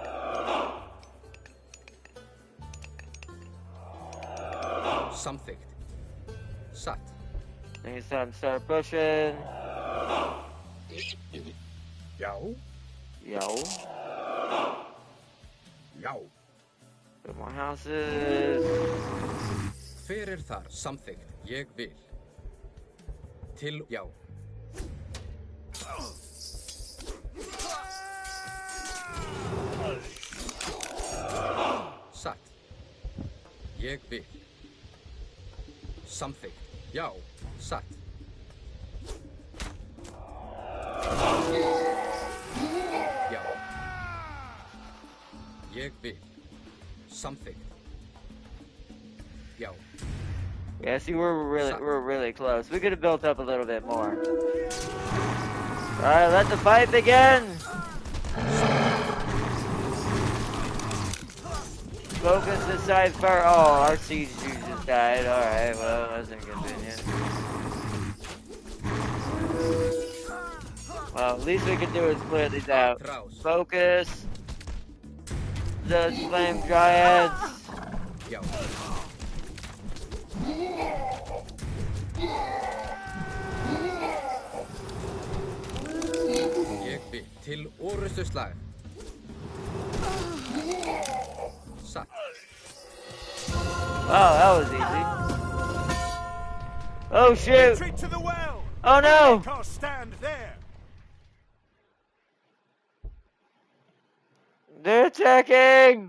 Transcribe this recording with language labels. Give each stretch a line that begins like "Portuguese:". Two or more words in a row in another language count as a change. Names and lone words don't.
English: Something.
Icelandic: Sat.
English: I think it's time to start pushing. Yow. Yo. Yow. Put more houses.
Icelandic: Hver þar samþykkt ég vil. Til já. Satt. Ég vil. Samþykkt. Já. Satt. Já. Ég vil. Samþykkt. Já.
English: Yeah, see, we're really close. We could have built up a little bit more. Alright, let the fight begin! Focus the side first. Oh, our siege just died. Alright, well, that's inconvenient. Well, at least we can do is clear these out. Focus the flame dryads.
Icelandic: Ég vil til orustu slag. Satt.
English: Oh, that was easy. Oh shoot! Retreat to the well. Oh no! Stand there. They're attacking!